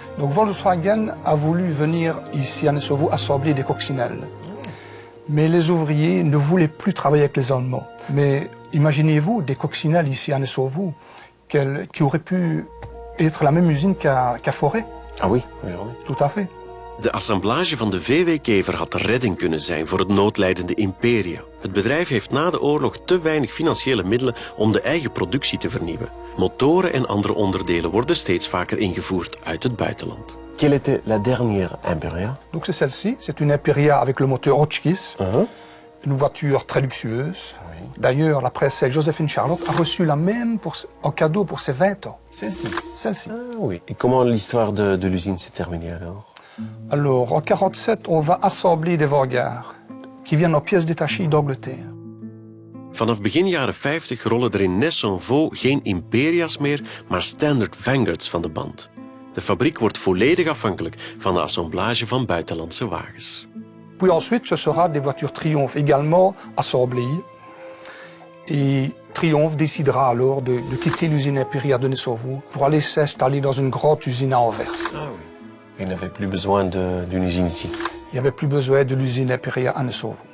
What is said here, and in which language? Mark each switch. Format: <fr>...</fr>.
<fr>Donc Volkswagen a voulu venir ici à Nessovo assembler des coccinelles. Mais les ouvriers ne voulaient plus travailler avec les Allemands. Mais imaginez-vous des coccinelles ici à Nessovo qui auraient pu être la même usine qu'à Forêt. Ah oui, aujourd'hui. Tout à fait.</fr> <nl>De assemblage van de VW-kever had de redding kunnen zijn voor het noodlijdende Imperia. Het bedrijf heeft na de oorlog te weinig financiële middelen om de eigen productie te vernieuwen. Motoren en andere onderdelen worden steeds vaker ingevoerd uit het buitenland.</nl> <fr>Quelle était la dernière Imperia? Donc c'est celle-ci, c'est une Imperia avec le moteur Hotchkiss, une voiture très luxueuse. D'ailleurs, la presse Joséphine Charlotte a reçu la même en cadeau pour ses 20 ans. Celle-ci? Celle-ci. Ah oui. Et comment l'histoire de l'usine s'est terminée alors? Alors, en 1947, on va assembler des wagons qui viennent en pièces détachées d'Angleterre.</fr> <nl>Vanaf begin jaren 50 rollen er in Ness-en-Vaud geen Imperia's meer, maar Standard Vanguards van de band. De fabriek wordt volledig afhankelijk van de assemblage van buitenlandse wagens.</nl> <fr>Puis ensuite, ce sera des voitures Triumph également assemblées. Et Triumph décidera alors de quitter l'usine Imperia de Nessovo pour aller s'installer dans une grande usine à Anvers. Ah oui. Il n'avait plus besoin d'une usine ici. Il n'y avait plus besoin de l'usine Imperia à Nessovo.</fr>